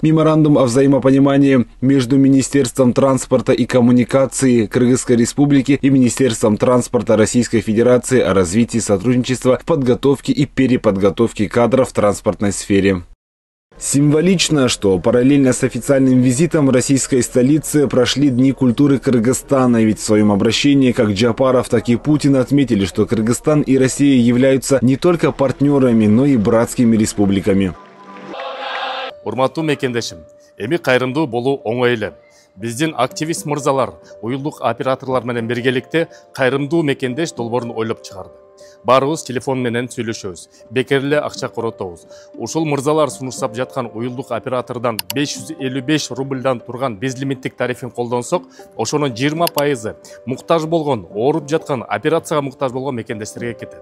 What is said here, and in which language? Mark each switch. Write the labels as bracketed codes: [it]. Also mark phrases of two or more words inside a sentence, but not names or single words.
[ru] Меморандум о взаимопонимании между Министерством транспорта и коммуникации Кыргызской Республики и Министерством транспорта Российской Федерации о развитии сотрудничества в подготовке и переподготовке кадров в транспортной сфере. Символично, что параллельно с официальным визитом в российской столице прошли Дни культуры Кыргызстана, ведь в своем обращении как Джапаров, так и Путин отметили, что Кыргызстан и Россия являются не только партнерами, но и братскими республиками. [ky] Урматтуу мекендешим, эми кайрымдуу болуу оңой эле. Биздин активист мырзалар, уюлдук операторлор менен биргеликте кайрымдуу мекендеш долбоорун ойлоп чыгарды. Баарыбыз телефон менен сүйлөшөбүз, бекер эле акча коротобуз. Ушул мырзалар сунуштап жаткан уюлдук оператордон 555 рубльдан турган безлимиттик тарифин колдонсок, ошонун 20% муктаж болгон, ооруп жаткан, операцияга муктаж болгон мекендештерге кетет.